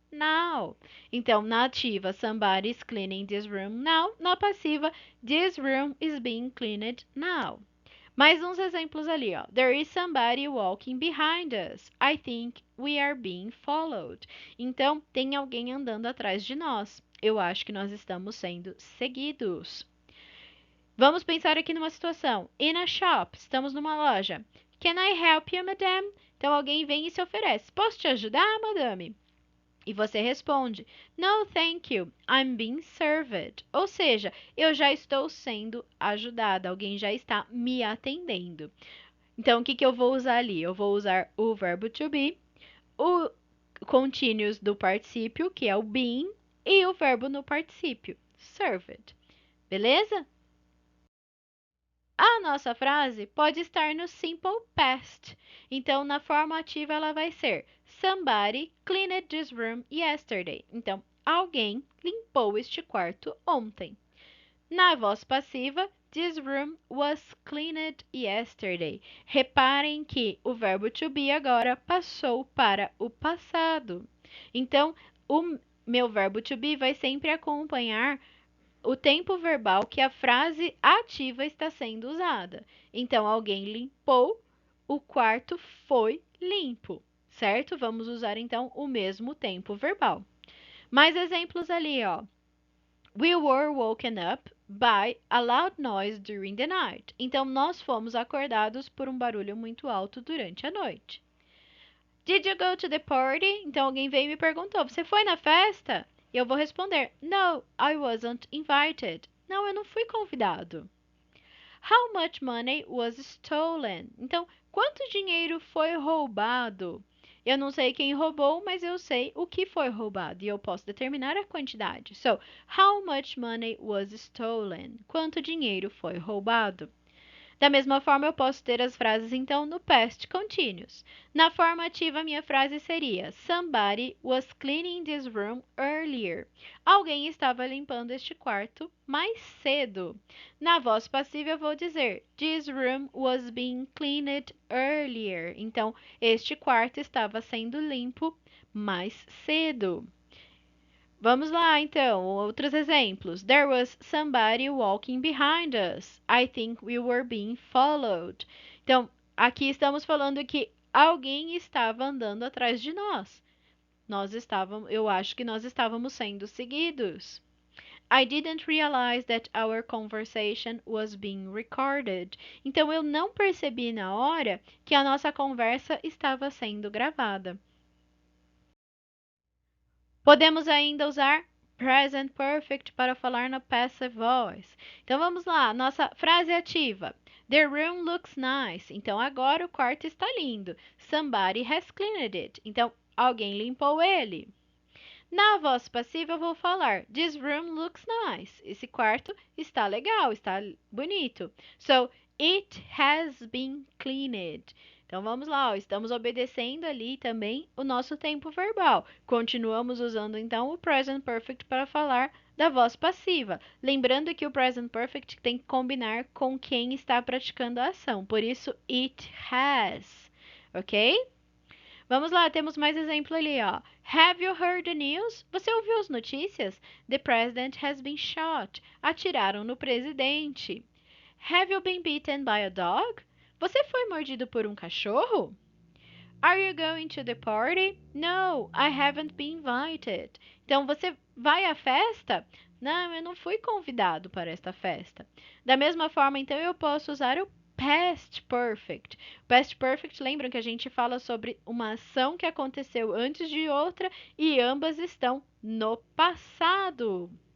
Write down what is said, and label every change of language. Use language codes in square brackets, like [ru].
[en] now. [pt] Então, na ativa, [en] somebody is cleaning this room now. [pt] Na passiva, [en] this room is being cleaned now. [pt] Mais uns exemplos ali, ó. [en] There is somebody walking behind us. I think we are being followed. [pt] Então, tem alguém andando atrás de nós. Eu acho que nós estamos sendo seguidos. Vamos pensar aqui numa situação. [en] In a shop, [pt] estamos numa loja. [en] Can I help you, madame? [pt] Então, alguém vem e se oferece. Posso te ajudar, madame? E você responde, [en] no, thank you, I'm being served. [pt] Ou seja, eu já estou sendo ajudada, alguém já está me atendendo. Então, o que que eu vou usar ali? Eu vou usar o verbo to be, o continuous do particípio, que é o being, e o verbo no particípio, served. Beleza? A nossa frase pode estar no simple past. Então, na forma ativa, ela vai ser [en] Somebody cleaned this room yesterday. [pt] Então, alguém limpou este quarto ontem. Na voz passiva, [en] this room was cleaned yesterday. [pt] Reparem que o verbo to be agora passou para o passado. Então, o meu verbo to be vai sempre acompanhar o tempo verbal que a frase ativa está sendo usada. Então, alguém limpou, o quarto foi limpo, certo? Vamos usar então o mesmo tempo verbal. Mais exemplos ali, ó. [en] We were woken up by a loud noise during the night. [pt] Então, nós fomos acordados por um barulho muito alto durante a noite. [en] Did you go to the party? [pt] Então, alguém veio e me perguntou, você foi na festa? E eu vou responder, [en] no, I wasn't invited. [pt] Não, eu não fui convidado. [en] How much money was stolen? [pt] Então, quanto dinheiro foi roubado? Eu não sei quem roubou, mas eu sei o que foi roubado e eu posso determinar a quantidade. [en] So, how much money was stolen? [pt] Quanto dinheiro foi roubado? Da mesma forma, eu posso ter as frases, então, no past continuous. Na forma ativa, a minha frase seria [en] Somebody was cleaning this room earlier. [pt] Alguém estava limpando este quarto mais cedo. Na voz passiva, eu vou dizer [en] This room was being cleaned earlier. [pt] Então, este quarto estava sendo limpo mais cedo. Vamos lá, então, outros exemplos. [en] There was somebody walking behind us. I think we were being followed. [pt] Então, aqui estamos falando que alguém estava andando atrás de nós. Eu acho que nós estávamos sendo seguidos. [en] I didn't realize that our conversation was being recorded. [pt] Então, eu não percebi na hora que a nossa conversa estava sendo gravada. Podemos ainda usar present perfect para falar na passive voice. Então vamos lá, nossa frase ativa. [en] The room looks nice. [pt] Então agora o quarto está lindo. [en] Somebody has cleaned it. [pt] Então alguém limpou ele. Na voz passiva eu vou falar [en] This room looks nice. [pt] Esse quarto está legal, está bonito. [en] So it has been cleaned. [pt] Então vamos lá, ó, estamos obedecendo ali também o nosso tempo verbal. Continuamos usando então o present perfect para falar da voz passiva. Lembrando que o present perfect tem que combinar com quem está praticando a ação. Por isso, it has. Ok? Vamos lá, temos mais exemplo ali, ó. [en] Have you heard the news? [pt] Você ouviu as notícias? [en] The president has been shot. [pt] Atiraram no presidente. [en] Have you been bitten by a dog? [pt] Você foi mordido por um cachorro? [en] Are you going to the party? No, I haven't been invited. [pt] Então, você vai à festa? Não, eu não fui convidado para esta festa. Da mesma forma, então, eu posso usar o past perfect. Past perfect, lembram que a gente fala sobre uma ação que aconteceu antes de outra e ambas estão no passado.